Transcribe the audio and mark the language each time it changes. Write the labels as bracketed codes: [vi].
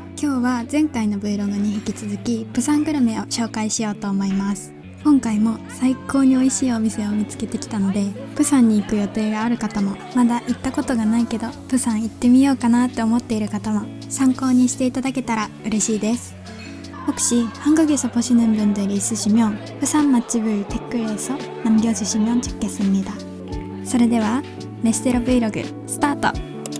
[ja] 今日は前回の Vlog に引き続きプサングルメを紹介しようと思います。今回も最高に美味しいお店を見つけてきたので、プサンに行く予定がある方も、まだ行ったことがないけどプサン行ってみようかなって思っている方も参考にしていただけたら嬉しいです。 [ko] 혹시 한국에서 보시는 분들이 있으시면 부산 맛집을 댓글에서 남겨주시면 좋겠습니다. [ja] それではレステロ Vlog スタート。